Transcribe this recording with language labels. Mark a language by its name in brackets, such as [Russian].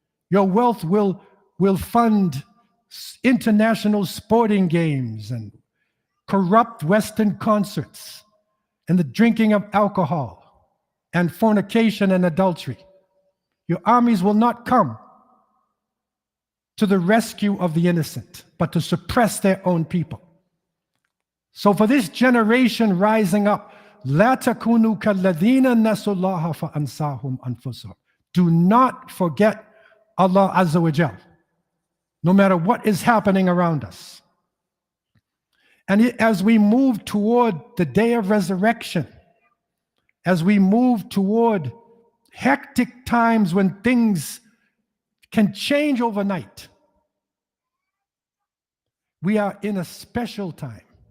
[English] Your wealth will fund international sporting games and corrupt Western concerts and the drinking of alcohol and fornication and adultery. Your armies will not come to the rescue of the innocent, but to suppress their own people. So for this generation rising up, [Arabic] لا تكونوا كالذين نسوا الله فأنساهم أنفسهم. [English] Do not forget Allah Azza wa Jal, no matter what is happening around us. And as we move toward the day of resurrection, as we move toward hectic times when things can change overnight, we are in a special time.